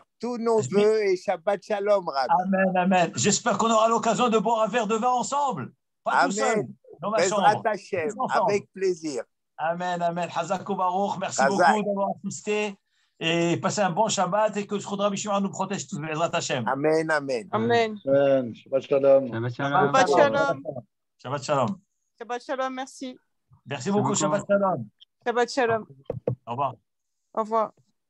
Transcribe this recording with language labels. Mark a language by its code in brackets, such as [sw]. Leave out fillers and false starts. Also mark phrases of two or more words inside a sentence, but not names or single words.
[fr] Tous nos vœux et [he] שבת שלום, [fr] Rabbi. Amen, amen. J'espère qu'on aura l'occasion de boire un verre de vin ensemble. Pas tout seul, dans ma chambre. Hashem, avec plaisir. [he] אמן, אמן. חזקו ברוך. [fr] Merci beaucoup d'avoir assisté. Et passez un bon Shabbat et que le Rabbi Shimon nous protège tous. [he] בעזרת השם. אמן, אמן. Amen. שבת שלום. שבת שלום. שבת שלום. שבת שלום. שבת שלום, [fr] merci. Merci beaucoup. [he] שבת שלום. שבת שלום. [fr] Au revoir. Au revoir.